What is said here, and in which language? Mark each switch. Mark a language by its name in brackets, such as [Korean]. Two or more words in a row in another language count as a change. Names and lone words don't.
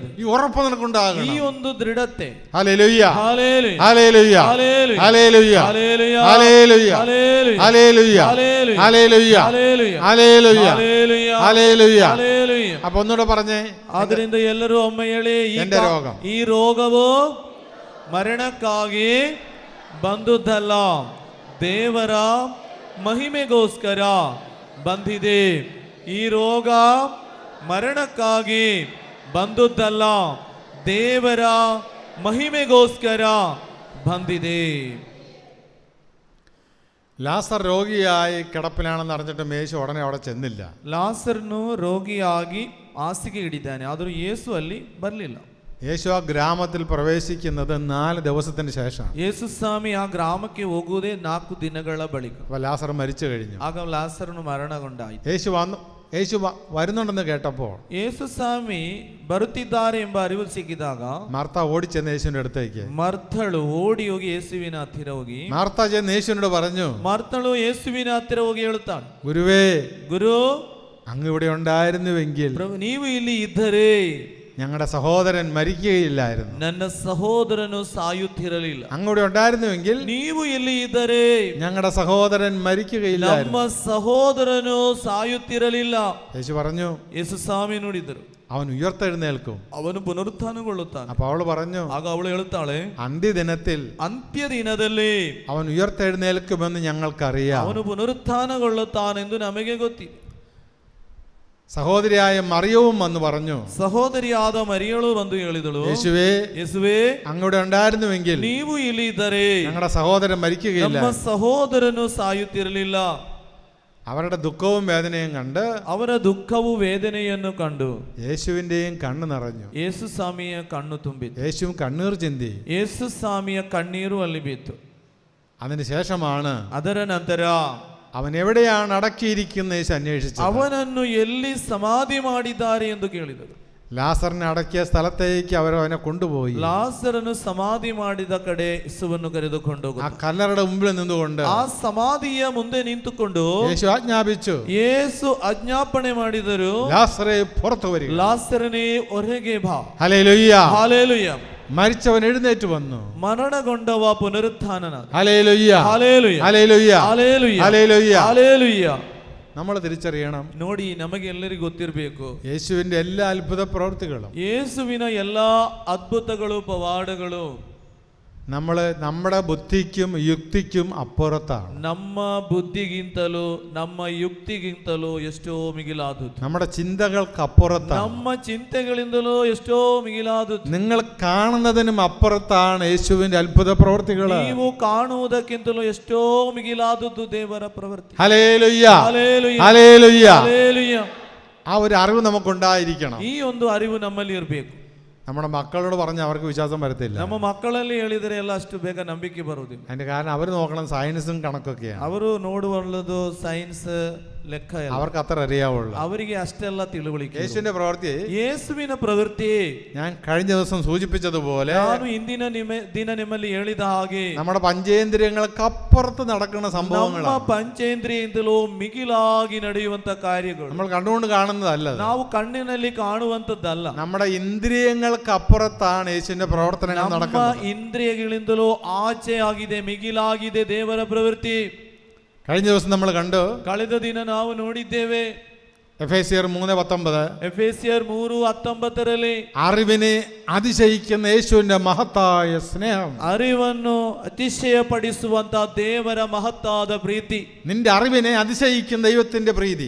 [Malayalam] ഈ ഉറപ്പ് [Kannada] ಈ [Malayalam] നിനക്കുണ്ടാകണം. [Kannada] ಒಂದು ದೃಢತೆ. [Malayalam] ഹല്ലേലൂയ, ഹല്ലേലൂയ, ഹല്ലേലൂയ, ഹല്ലേലൂയ, ഹല്ലേലൂയ, ഹല്ലേലൂയ, ഹല്ലേലൂയ, ഹല്ലേലൂയ, ഹല്ലേലൂയ, ഹല്ലേലൂയ, ഹല്ലേലൂയ, ഹല്ലേലൂയ, ഹല്ലേലൂയ, ഹല്ലേലൂയ, ഹല്ലേലൂയ. ഹല്ലേലൂയ. അപ്പൊ ഒന്നുകൂടെ പറഞ്ഞേ, [Kannada] ಆದ್ದರಿಂದ ಎಲ್ಲರೂ ಒಮ್ಮೆ ಹೇಳಿ, [Malayalam] എന്റെ രോഗം, [Kannada] ಈ ರೋಗವು ಮರಣಕ್ಕಾಗಿ ಬಂದುದಲ್ಲ, ದೇವರ ಮಹಿಮೆಗೋಸ್ಕರ ಬಂದಿದೆ. ಈ ರೋಗ ಮರಣಕ್ಕಾಗಿ ಬಂದುದಲ್ಲ, ದೇವರ ಮಹಿಮೆಗೋಸ್ಕರ ಬಂದಿದೆ. [Malayalam] ലാസർ രോഗിയായി കിടപ്പിലാണെന്ന് അറിഞ്ഞിട്ടും യേശു ഉടനെ അവിടെ ചെന്നില്ല. [Kannada] ಲಾಸರನು ರೋಗಿಯಾಗಿ ಹಾಸಿಗೆ ಹಿಡಿದ್ದಾನೆ, ಆದರೂ ಯೇಸು ಅಲ್ಲಿ ಬರಲಿಲ್ಲ. [Malayalam] യേശു ആ ഗ്രാമത്തിൽ പ്രവേശിക്കുന്നത് 4 ദിവസത്തിന് ശേഷം. [Kannada] ಯೇಸು ಸ್ವಾಮಿ ಆ ಗ್ರಾಮಕ್ಕೆ ಹೋಗುವುದೇ 4 ದಿನಗಳ ಬಳಿಕ. [Malayalam] അപ്പൊ ലാസർ മരിച്ചു കഴിഞ്ഞു. [Kannada] ಆಗ ಲಾಸರನು ಮರಣಗೊಂಡಾಯಿತು. [Malayalam] യേശു വരുന്നുണ്ടെന്ന് കേട്ടപ്പോൾ [Kannada] ಯೇಸು ಸ್ವಾಮಿ ಬರುತ್ತಿದ್ದಾರೆ ಎಂಬ ಅರಿವು ಸಿಕ್ಕಿದಾಗ [Malayalam] മാർത്ത ഓടിച്ചെന്ന് യേശുവിന്റെ അടുത്തേക്ക്. [Kannada] ಮರ್ತಳು ಓಡಿ ಹೋಗಿ ಯೇಸುವಿನ ಹತ್ತಿರ ಹೋಗಿ, [Malayalam] മാർത്ത ചെന്ന് യേശുവിനോട് പറഞ്ഞു, [Kannada] ಮರ್ತಳು ಯೇಸುವಿನ ಹತ್ತಿರ ಹೋಗಿ ಹೇಳುತ್ತಾಳೆ, [Malayalam] ഗുരുവേ, [Kannada] ಗುರು, [Malayalam] അങ്ങ് ഇവിടെ ഉണ്ടായിരുന്നുവെങ്കിൽ [Kannada] ಪ್ರಭು ನೀವು ಇಲ್ಲಿ ಇದ್ದರೆ [Malayalam] ഞങ്ങളുടെ സഹോദരൻ മരിക്കുകയില്ലായിരുന്നു. [Kannada] ನನ್ನ ಸಹೋದರನು ಸಾಯುತ್ತಿರಲಿಲ್ಲ. [Malayalam] അങ്ങോട്ട് ഉണ്ടായിരുന്നുവെങ്കിൽ [Kannada] ನೀವು ಇಲ್ಲಿ ಇದ್ದರೆ [Malayalam] ഞങ്ങളുടെ സഹോദരൻ മരിക്കുകയില്ലായിരുന്നു. [Kannada] ನಮ್ಮ ಸಹೋದರನು ಸಾಯುತ್ತಿರಲಿಲ್ಲ. [Malayalam] യേശു പറഞ്ഞു, [Kannada] ಯೇಸು ಸ್ವಾಮಿ ನೋಡಿದರು, [Malayalam] അവൻ ഉയർത്തെഴുന്നേൽക്കും. [Kannada] ಅವನು ಪುನರುತ್ಥಾನಗೊಳ್ಳುತ್ತಾನೆ. [Malayalam] അപ്പൊ അവള് പറഞ്ഞു, [Kannada] ಆಗ ಅವಳು ಹೇಳುತ್ತಾಳೆ, [Malayalam] അന്ത്യദിനത്തിൽ [Kannada] ಅಂತ್ಯ ದಿನದಲ್ಲಿ [Malayalam] അവൻ ഉയർത്തെഴുന്നേൽക്കുമെന്ന് ഞങ്ങൾക്കറിയാം. [Kannada] ಅವನು ಪುನರುತ್ಥಾನಗೊಳ್ಳುತ್ತಾನೆಂದು ನಮಗೆ ಗೊತ್ತಿದೆ. [Malayalam] സഹോദരിയായ മറിയവും വന്ന് പറഞ്ഞു, [Kannada] ಸಹೋದರಿಯಾದ ಮರಿಯಳು ಬಂದು ಹೇಳಿದಳು, [Malayalam] യേശുവേ, [Kannada] ಯೇಸುವೇ, [Malayalam] അങ്ങോട്ട് ഉണ്ടായിരുന്നുവെങ്കിൽ [Kannada] ನೀವು ಇಲ್ಲಿ ಇದ್ದರೆ [Malayalam] ഞങ്ങളുടെ സഹോദരൻ മരിക്കുകയില്ല. [Kannada] ನಮ್ಮ ಸಹೋದರನು ಸಾಯುತ್ತಿರಲಿಲ್ಲ. [Malayalam] അവരുടെ ദുഃഖവും വേദനയും കണ്ട് [Kannada] ಅವರ ದುಃಖವು ವೇದನೆಯನ್ನು ಕಂಡು [Malayalam] യേശുവിന്റെയും കണ്ണ് നിറഞ്ഞു. [Kannada] ಯೇಸು ಸ್ವಾಮಿಯ ಕಣ್ಣು ತುಂಬಿತು. [Malayalam] യേശുവും കണ്ണീർ ചിന്തി. [Kannada] ಯೇಸು ಸ್ವಾಮಿಯ ಕಣ್ಣೀರು ಅಲ್ಲಿ ಬಿತ್ತು. [Malayalam] അതിനുശേഷമാണ് [Kannada] ಅದರ ನಂತರ [Malayalam] അവൻ എവിടെയാണ് അടക്കിയിരിക്കുന്ന യേശു അന്വേഷിച്ചത്. [Kannada] ಅವನನ್ನು ಎಲ್ಲಿ ಸಮಾಧಿ ಮಾಡಿದ್ದಾರೆ ಎಂದು ಕೇಳಿದರು. [Malayalam] ലാസറിനെ അടക്കിയ സ്ഥലത്തേക്ക് അവനെ കൊണ്ടുപോയി. [Kannada] ಲಾಸರನು ಸಮಾಧಿ ಮಾಡಿದ ಕಡೆ ಯೇಸುವನ್ನು ಕರೆದುಕೊಂಡು [Malayalam] ആ കല്ലറയുടെ മുമ്പിൽ നിന്നുകൊണ്ട് [Kannada] ಆ ಸಮಾಧಿಯ ಮುಂದೆ ನಿಂತುಕೊಂಡು [Malayalam] യേശു ಆಜ್ಞಾಪಿച്ചു, [Kannada] ಯೇಸು ಆಜ್ಞಾಪನೆ ಮಾಡಿದರು, [Malayalam] ലാസറേ പുറത്തു വരിക. [Kannada] ಲಾಸರನೇ ಹೊರಗೆ ಬಾ. [Malayalam] ഹല്ലേലൂയ. [Kannada] ಹಾಲೆಲೂಯ. [Malayalam] മരിച്ചവൻ എഴുന്നേറ്റ് വന്നു. [Kannada] ಮರಣಗೊಂಡವ ಪುನರುತ್ಥಾನನಾದ. [Malayalam] ഹല്ലേലൂയ. [Kannada] ಹಾಲೆಲೂಯ. [Malayalam] ഹല്ലേലൂയ. [Kannada] ಹಾಲೆಲೂಯ. [Malayalam] ഹല്ലേലൂയ. [Kannada] ಹಾಲೆಲೂಯ. [Malayalam] നമ്മൾ തിരിച്ചറിയണം, [Kannada] ನೋಡಿ, ನಮಗೆ ಎಲ್ಲರಿಗೂ ಗೊತ್ತಿರಬೇಕು, [Malayalam] യേശുവിന്റെ എല്ലാ അത്ഭുത പ്രവൃത്തികളും [Kannada] ಯೇಸುವಿನ ಎಲ್ಲಾ ಅದ್ಭುತಗಳು ಪವಾಡಗಳು [Malayalam] നമ്മുടെ ബുദ്ധിക്കും യുക്തിക്കും അപ്പുറത്താണ്. [Kannada] ನಮ್ಮ ಬುದ್ಧಿಗಿಂತಲೂ ನಮ್ಮ ಯುಕ್ತಿಗಿಂತಲೂ ಎಷ್ಟೋ ಮಿಗಿಲಾದದ್ದು. [Malayalam] നമ്മുടെ ചിന്തകൾക്ക് അപ്പുറത്താണ്. [Kannada] ನಮ್ಮ ಚಿಂತೆಗಳಿಂದಲೂ ಎಷ್ಟೋ ಮಿಗಿಲಾದದ್ದು. [Malayalam] നിങ്ങൾ കാണുന്നതിനും അപ്പുറത്താണ് യേശുവിന്റെ അത്ഭുത പ്രവൃത്തികൾ. [Kannada] ನೀವು ಕಾಣುವುದಕ್ಕಿಂತಲೂ ಎಷ್ಟೋ ಮಿಗಿಲಾದದ್ದು ದೇವರ ಪ್ರವೃತ್ತಿ. [Malayalam] ഹല്ലേലൂയ. [Kannada] ಹಲ್ಲೆಲೂಯ. [Malayalam] ഹല്ലേലൂയ. [Kannada] ಹಲ್ಲೆಲೂಯ. [Malayalam] ആ ഒരു അറിവ് നമുക്കുണ്ടായിരിക്കണം. [Kannada] ಈ ಒಂದು ಅರಿವು ನಮ್ಮಲ್ಲಿ ಇರಬೇಕು. [Malayalam] നമ്മുടെ മക്കളോട് പറഞ്ഞ് അവർക്ക് വിശ്വാസം വരത്തില്ല. [Kannada] ನಮ್ಮ ಮಕ್ಕಳಲ್ಲಿ ಹೇಳಿದರೆ ಎಲ್ಲ ಅಷ್ಟು ಬೇಗ ನಂಬಿಕೆ ಬರುವುದಿಲ್ಲ. [Malayalam] അതിന്റെ കാരണം അവർ നോക്കണം സയൻസും കണക്കൊക്കെയാണ്. [Kannada] ಅವರು ನೋಡುವಲ್ಲದು ಸೈನ್ಸ್ ಲೆಕ್ಕ ಎಲ್ಲ. [Malayalam] അവർക്ക് അത്ര അറിയാവുള്ളൂ. [Kannada] ಅವರಿಗೆ ಅಷ್ಟೆಲ್ಲ ತಿಳುವಳಿಕೆ. [Malayalam] യേശുവിന്റെ പ്രവൃത്തി, [Kannada] ಯೇಸುವಿನ ಪ್ರವೃತ್ತಿ, [Malayalam] ഞാൻ കഴിഞ്ഞ ദിവസം സൂചിപ്പിച്ചതുപോലെ [Kannada] ನಾನು ಇಂದಿನ ದಿನ ನಿಮ್ಮಲ್ಲಿ ಹೇಳಿದ ಹಾಗೆ [Malayalam] നമ്മുടെ പഞ്ചേന്ദ്രിയങ്ങൾക്ക് അപ്പുറത്ത് നടക്കുന്ന [Kannada] ನಮ್ಮ [Malayalam] സംഭവങ്ങളാണ്. [Kannada] ಪಂಚೇಂದ್ರಿಯಿಂದಲೂ ಮಿಗಿಲಾಗಿ ನಡೆಯುವಂತ ಕಾರ್ಯಗಳು [Malayalam] നമ്മൾ കണ്ടുകൊണ്ട് കാണുന്നതല്ല. [Kannada] ನಾವು ಕಣ್ಣಿನಲ್ಲಿ ಕಾಣುವಂತದ್ದಲ್ಲ. [Malayalam] നമ്മുടെ ഇന്ദ്രിയങ്ങൾക്ക് അപ്പുറത്താണ് യേശുവിന്റെ പ്രവർത്തനങ്ങൾ [Kannada] ನಮ್ಮ [Malayalam] നടക്കുന്നത്. [Kannada] ಇಂದ್ರಿಯಗಳಿಂದಲೂ ಆಚೆ ಆಗಿದೆ, ಮಿಗಿಲಾಗಿದೆ ದೇವರ ಪ್ರವೃತ್ತಿ. [Malayalam] കഴിഞ്ഞ ദിവസം നമ്മൾ കണ്ടു, [Kannada] ಕಳೆದ ದಿನ ನಾವು ನೋಡಿದ್ದೇವೆ, [Malayalam] എഫേസ്യർ 3:19, [Kannada] ಎಫೆಸಿಯರ್ 3:19 [Malayalam] അറിവിനെ അതിശയിക്കുന്ന യേശുവിന്റെ മഹത്തായ സ്നേഹം. [Kannada] ಅರಿವನ್ನು ಅತಿಶಯ ಪಡಿಸುವಂತ ದೇವರ ಮಹತ್ತಾದ ಪ್ರೀತಿ. [Malayalam] നിന്റെ അറിവിനെ അതിശയിക്കുന്ന ദൈവത്തിന്റെ പ്രീതി.